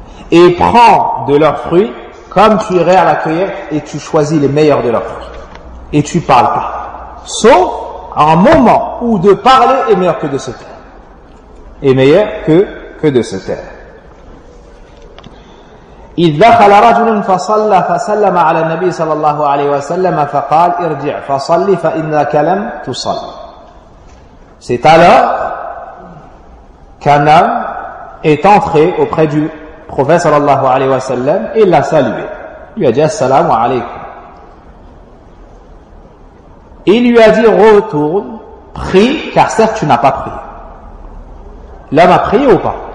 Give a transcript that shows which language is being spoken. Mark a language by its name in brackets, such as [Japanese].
[French] Et prends de leurs fruits comme tu irais à la cueillette et tu choisis les meilleurs de leurs fruits. Et tu parles pas. Sauf à un moment où de parler est meilleur que de se taire. Et meilleur que de se taire. [Arabic] إذ دخل رجل فصلى فسلم على النبي صلى الله عليه وسلم فقال ارجع فصلي فإنك لم تصل. [French] C'est alors qu'un homme est entré auprès du prophète sallallahu alayhi wa sallam et l'a salué. Il lui a dit assalamu alaykum. Il lui a dit retourne, prie, car certes tu n'as pas prié. L'homme a prié ou pas?